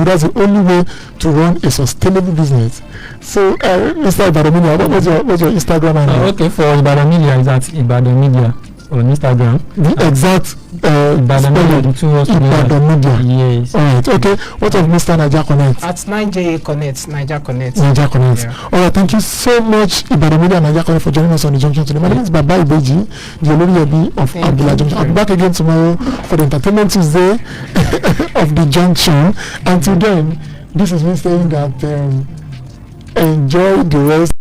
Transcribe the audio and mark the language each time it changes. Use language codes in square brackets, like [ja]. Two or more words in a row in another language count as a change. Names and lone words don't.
[en] That's the only way to run a sustainable business. So, Mr. Ibadan Media, what's your Instagram handle? Okay, for Ibadan Media, is at Ibadan Media on Instagram. The exact Ibadan Media, the two words Ibadan Media. Yes. All right. Okay. What of Mr. Naija Connect? At Naija Connect. Naija Connect. Naija Connect. Yeah. All right. Thank you so much, Ibadan Media and Naija Connect, for joining us on the junction today. My name is Baba Ibeji, the Olori of Abdullah Junction. I'll be back again tomorrow for the Entertainment Tuesday of the junction. Until then, this is me saying that enjoy the rest.